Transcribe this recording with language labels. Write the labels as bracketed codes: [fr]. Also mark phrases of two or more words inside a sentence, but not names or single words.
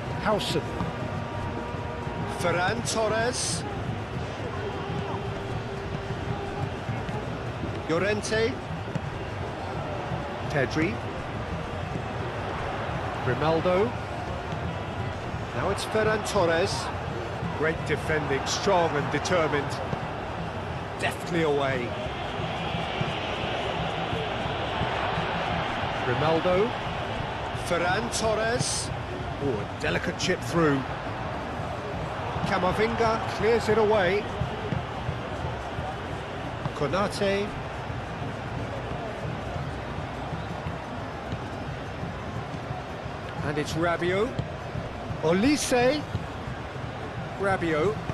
[en] Hausen. Ferran Torres. Llorente. Pedri. Grimaldo. Now it's Ferran Torres. Great defending, strong and determined. Deftly away. Grimaldo. Ferran Torres. Oh, a delicate chip through. Camavinga clears it away. Konate. And it's Rabiot. Olise. Rabiot.